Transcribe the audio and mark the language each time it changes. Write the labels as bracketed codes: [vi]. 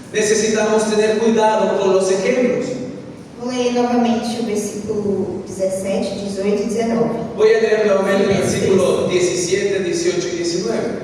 [es] necesitamos tener cuidado con los ejemplos. [pt] Vou ler novamente o versículo 17, 18 e 19. [es] Voy a leer nuevamente el versículo 17, 18 y 19